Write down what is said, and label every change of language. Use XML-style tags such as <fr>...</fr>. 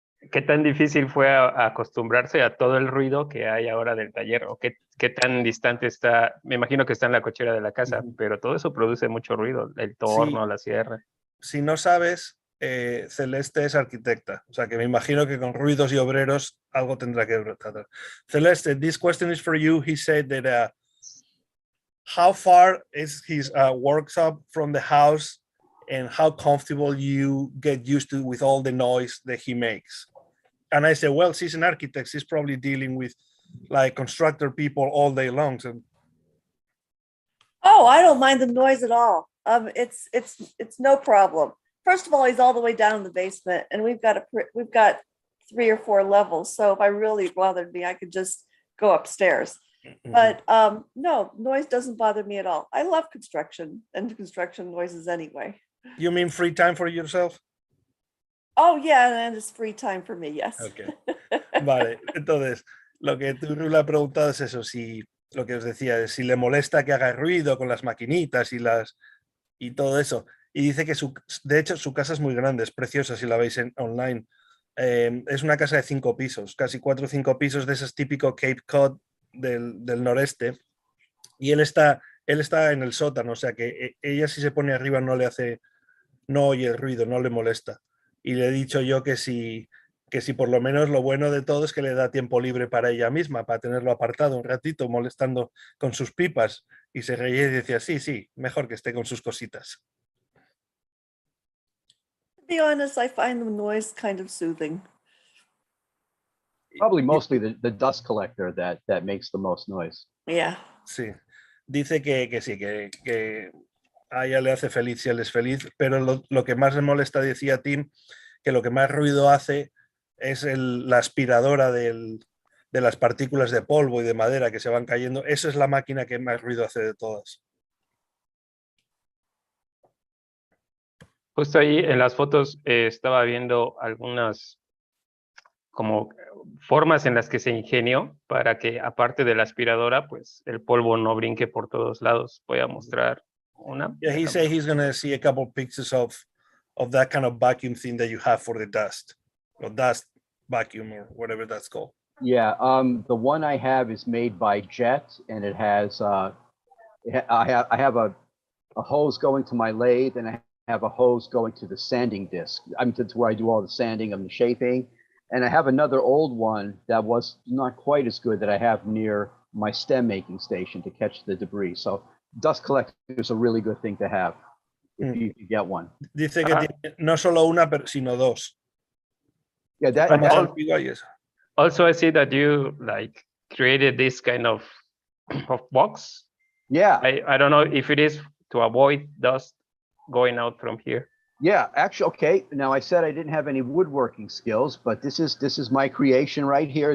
<es>¿Qué tan difícil fue acostumbrarse a todo el ruido que hay ahora del taller? ¿O qué tan distante está? Me imagino que está en la cochera de la casa, pero todo eso produce mucho ruido, el torno, la sierra. Si no sabes, Celeste es arquitecta, o sea que me imagino que con ruidos y obreros algo tendrá que tratar.</es> <en>Celeste, this question is for you. He said that how far is his workshop from the house and how comfortable you get used to with all the noise that he makes? And I said, well, she's an architect. She's probably dealing with like constructor people all day long. So. Oh, I don't mind the noise at all. It's no problem. First of all, he's all the way down in the basement, and we've got 3 or 4 levels. So if I really bothered me, I could just go upstairs. But no, noise doesn't bother me at all. I love construction and construction noises anyway. You mean free time for yourself? Oh, yeah, and it's free time for me, yes. Okay.</en> <es>Vale, entonces, lo que tú le has preguntado es eso, si lo que os decía, es si le molesta que haga ruido con las maquinitas y todo eso. Y dice que de hecho su casa es muy grande, es preciosa si la veis online. Es una casa de 5 pisos, casi 4 o 5 pisos de esos típicos Cape Cod del noreste. Y él está en el sótano, o sea que ella si se pone arriba no oye el ruido, no le molesta. Y le he dicho yo que si que si por lo menos lo bueno de todo es que le da tiempo libre para ella misma, para tenerlo apartado un ratito molestando con sus pipas, y se reía y decía, sí, mejor que esté con sus cositas.</es> <en>To be honest, I find the noise kind of soothing. Probably mostly the dust collector that makes the most noise. Yeah.</en> <es>Sí, dice que sí, que a ella le hace feliz si él es feliz, pero lo que más le molesta, decía Tim, que lo que más ruido hace es la aspiradora de las partículas de polvo y de madera que se van cayendo. Esa es la máquina que más ruido hace de todas. Justo ahí en las fotos estaba viendo algunas como formas en las que se ingenió para que aparte de la aspiradora, pues el polvo no brinque por todos lados. Voy a mostrar una.</es> <en>Yeah, he said he's gonna see a couple pictures of that kind of vacuum thing that you have for the dust, or dust vacuum, or whatever that's called. Yeah, the one I have is made by Jet, and it has I have a hose going to my lathe, and I have a hose going to the sanding disc. I'm to where I do all the sanding and the shaping, and I have another old one that was not quite as good that I have near my stem making station to catch the debris. So dust collector is a really good thing to have if you get one.</en> <es>Dice que tiene no solo una, sino dos.</es> <en>Yeah, that also I see that you like created this kind of box. Yeah. I don't know if it is to avoid dust going out from here. Yeah, actually, okay. Now I said I didn't have any woodworking skills, but this is my creation right here.</en>